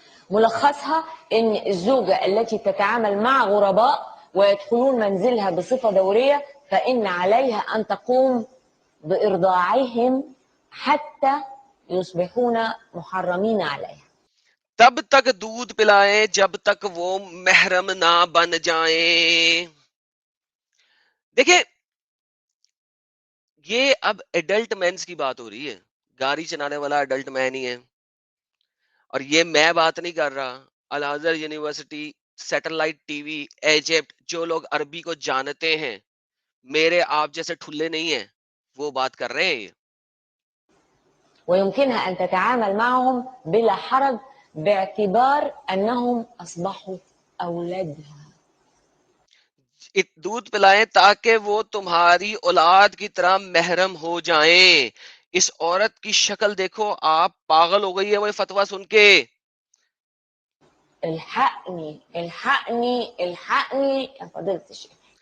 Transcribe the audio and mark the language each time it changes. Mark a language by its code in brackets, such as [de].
[ar] ملخصها ان الزوجة التي تتعامل مع غرباء ويدخلون منزلها بصفة دورية فإن عليها أن تقوم بإرضاعهم حتى يصبحون محرمين عليها. [ur] تب تک دودھ پلائیں جب تک وہ محرم نہ بن جائیں. دیکھیں، یہ اب ایڈلٹ مینس کی بات ہو رہی ہے. گاڑی چلانے والا ایڈلٹ مین ہی ہے. اور یہ میں بات نہیں کر رہا. الازہر university, satellite T V, Egypt, جو لوگ عربی کو جانتے ہیں، میرے آپ جیسے ٹھلے نہیں ہیں، وہ بات کر رہے ہیں. [ar] ويمكنها أن تتعامل معهم بلا حرج باعتبار أنهم أصبحوا أولادها. [ur] دودھ پلائیں تاکہ وہ تمہاری اولاد کی طرح محرم ہو جائیں. اس عورت کی شکل دیکھو، آپ پاگل ہو گئی ہے وہ فتویٰ سن کے. [ar] الحقني الحقني الحقني يا فضيلة الشيخ.